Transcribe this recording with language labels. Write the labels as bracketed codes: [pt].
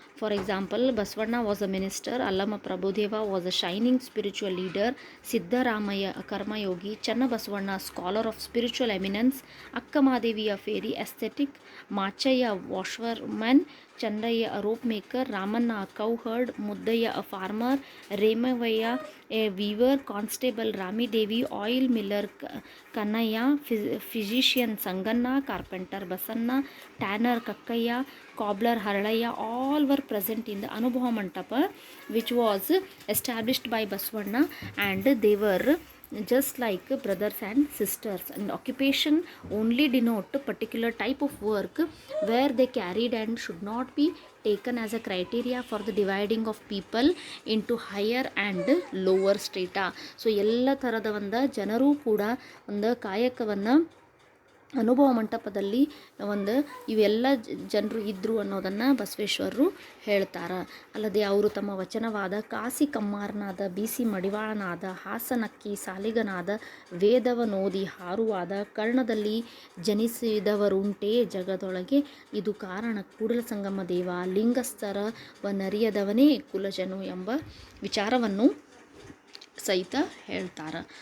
[en] For example, Basavanna was a minister, Allama Prabhudeva was a shining spiritual leader, Siddaramayya ಕರ್ಮಯೋಗಿ, Channabasavanna scholar of spiritual eminence, Akkamahadevi a fairy aesthetic, Machayya washerman, Chandrayya a rope maker, Ramanna a cowherd, Muddayya a farmer, Remavayya a weaver, constable Ramidevi, oil miller Kannayya, physician Sanganna, carpenter Basanna, tanner Kakkayya, cobbler Haralaya, all were present in the Anubhava Mantapa, which was established by Basavana, and they were just like brothers and sisters. And occupation only denote a particular type of work where they carried and should not be taken as a criteria for the dividing of people into higher and lower strata. [kn] So ಎಲ್ಲ ಥರದ ಒಂದು ಜನರು ಕೂಡ ಒಂದು ಕಾಯಕವನ್ನು ಅನುಭವ ಮಂಟಪದಲ್ಲಿ ಒಂದು ಇವೆಲ್ಲ ಜನರು ಇದ್ದರು ಅನ್ನೋದನ್ನು ಬಸವೇಶ್ವರರು ಹೇಳ್ತಾರೆ. ಅಲ್ಲದೆ ಅವರು ತಮ್ಮ ವಚನವಾದ ಕಾಸಿ ಕಮ್ಮಾರನಾದ, ಬೀಸಿ ಮಡಿವಾಳನಾದ, ಹಾಸನಕ್ಕಿ ಸಾಲಿಗನಾದ, ವೇದವನೋದಿ ಹಾರುವಾದ, ಕರ್ಣದಲ್ಲಿ ಜನಿಸಿದವರುಂಟೇ ಜಗದೊಳಗೆ, ಇದು ಕಾರಣ ಕೂಡಲ ಸಂಗಮ ದೇವ, ಲಿಂಗಸ್ಥರ ವನರಿಯದವನೇ ಕುಲಜನು ಎಂಬ ವಿಚಾರವನ್ನು ಸಹಿತ ಹೇಳ್ತಾರೆ.